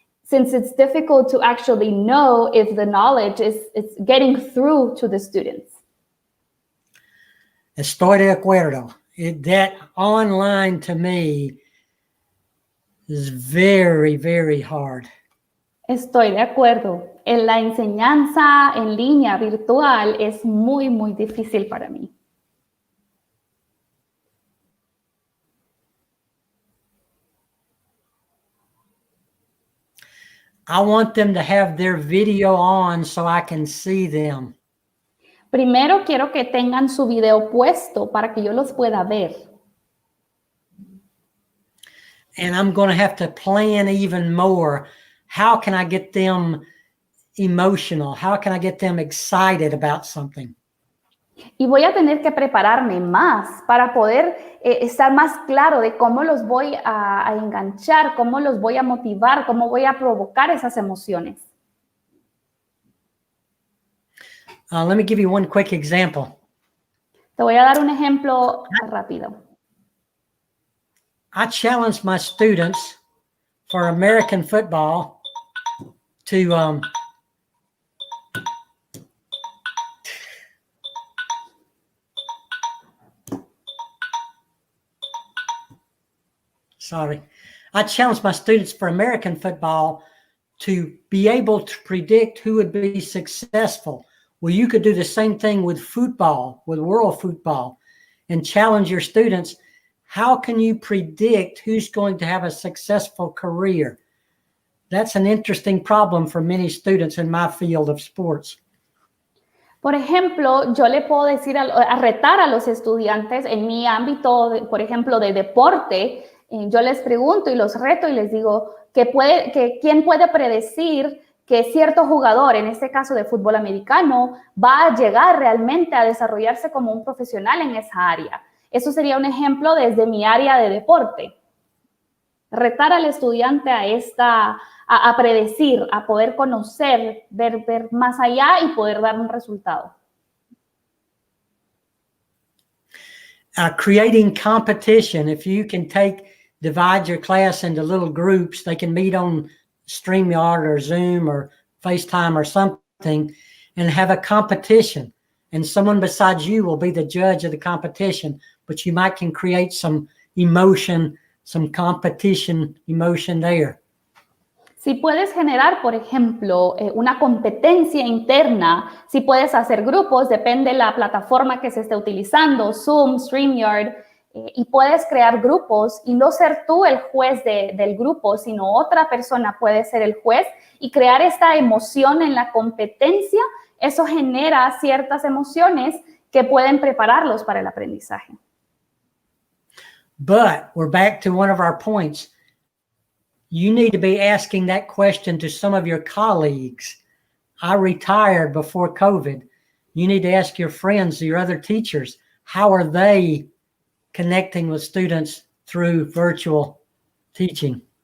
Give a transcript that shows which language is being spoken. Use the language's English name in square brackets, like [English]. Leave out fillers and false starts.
[English] Since it's difficult to actually know if the knowledge is getting through to the students. [Spanish] Estoy de acuerdo. [English] That online to me is very, very hard. [Spanish] Estoy de acuerdo. En la enseñanza en línea virtual es muy, muy difícil para mí. [English] I want them to have their video on so I can see them. [Spanish] Primero quiero que tengan su video puesto para que yo los pueda ver. [English] And I'm going to have to plan even more. How can I get them emotional? How can I get them excited about something? [Spanish] Y voy a tener que prepararme más para poder estar más claro de cómo los voy a enganchar, cómo los voy a motivar, cómo voy a provocar esas emociones. [English] Let me give you one quick example. [Spanish] Te voy a dar un ejemplo rápido. [English] I challenge my students for American football to Sorry. I challenge my students for American football to be able to predict who would be successful. Well, you could do the same thing with football, with world football, and challenge your students. How can you predict who's going to have a successful career? That's an interesting problem for many students in my field of sports. [Spanish] Por ejemplo, yo le puedo decir a retar a los estudiantes en mi ámbito, por ejemplo, de deporte. Yo les pregunto y los reto y les digo quién puede predecir que cierto jugador, en este caso de fútbol americano, va a llegar realmente a desarrollarse como un profesional en esa área. Eso sería un ejemplo desde mi área de deporte. Retar al estudiante a predecir, a poder conocer, ver más allá y poder dar un resultado. [English] Creating competition. If you can divide your class into little groups, they can meet on StreamYard or Zoom or FaceTime or something and have a competition. And someone besides you will be the judge of the competition, but you might can create some emotion, some competition emotion there. [Spanish] Si puedes generar, por ejemplo, una competencia interna, si puedes hacer grupos, depende de la plataforma que se esté utilizando, Zoom, StreamYard, y puedes crear grupos y no ser tú el juez del grupo, sino otra persona puede ser el juez y crear esta emoción en la competencia. Eso genera ciertas emociones que pueden prepararlos para el aprendizaje. [English] But we're back to one of our points. You need to be asking that question to some of your colleagues. I retired before COVID. You need to ask your friends, your other teachers, how are they connecting with students through virtual teaching?